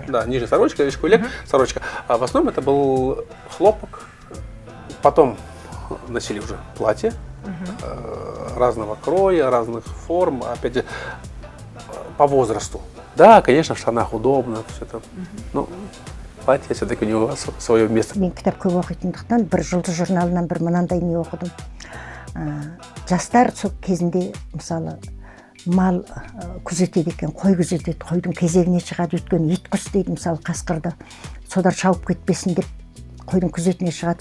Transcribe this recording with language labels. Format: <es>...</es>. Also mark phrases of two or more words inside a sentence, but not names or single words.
<ru>Да, нижняя сорочка, шкуйлек, сорочка. А в основном это был хлопок. Потом носили уже платье разного кроя, разных форм, опять же, по возрасту. Да, конечно, в штанах удобно, все это. Но платье все-таки у него свое место.</ru> <kk>Мен кітап көп оқитындықтан бір жұлдыз журналынан бір мынандай не оқыдым. Жастар сол кезінде мысалы мал күзетеді екен, қой күзетеді, қойдың кезегіне шығады, өйткені ит құс дейді мысалы қасқырды. Содар шауып кетпесін деп қойдың күзетіне шығады.</kk>